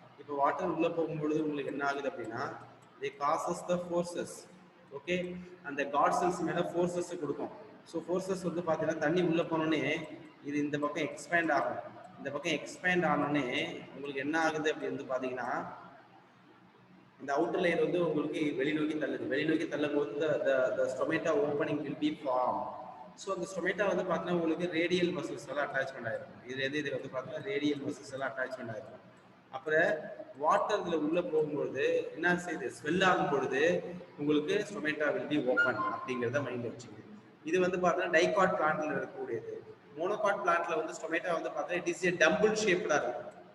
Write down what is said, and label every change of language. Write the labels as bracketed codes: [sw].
[ta] இப்போ வாட்டர் உள்ள போகும்பொழுது உங்களுக்கு என்ன ஆகுது அப்படின்னா [en] They causes the forces. [ta] ஓகே, அந்த காட் செல்ஸ் மேலே ஃபோர்ஸஸ் கொடுக்கும். ஸோ ஃபோர்ஸஸ் வந்து பார்த்தீங்கன்னா தண்ணி உள்ளே போனோடனே இது இந்த பக்கம் எக்ஸ்பேண்ட் ஆகும். இந்த பக்கம் எக்ஸ்பேண்ட் ஆனோடனே உங்களுக்கு என்ன ஆகுது அப்படி வந்து பார்த்தீங்கன்னா இந்த அவுட்டர் லேயர் வந்து உங்களுக்கு வெளிநோக்கி தள்ளுது. வெளிநோக்கி தள்ளும் போது [en] the stomata opening will be formed. [ta] So அந்த ஸ்டொமேட்டா வந்து பார்த்தீங்கன்னா உங்களுக்கு ரேடியல் மசில்ஸ் எல்லாம் அட்டாச்மெண்ட் ஆயிருக்கும். இது வந்து பார்த்தீங்கன்னா ரேடியல் மசில்ஸ் எல்லாம் அட்டாச்மெண்ட் ஆயிருக்கும். அப்புறம் வாட்டர் இதில் உள்ளே போகும்பொழுது என்ன செய்யுது, ஸ்வெல் ஆகும் பொழுது உங்களுக்கு [en] stomata will be open [ta] அப்படிங்கிறத மைண்டில் வச்சுக்கோங்க. இது வந்து பார்த்தீங்கன்னா டைகாட் பிளான்ட்ல இருக்கக்கூடியது. மோனோகாட் பிளான்ட்ல வந்து ஸ்டொமேட்டா வந்து பார்த்தீங்கன்னா [en] it is a dumbbell [ta] ஷேப்டா இருக்கும்.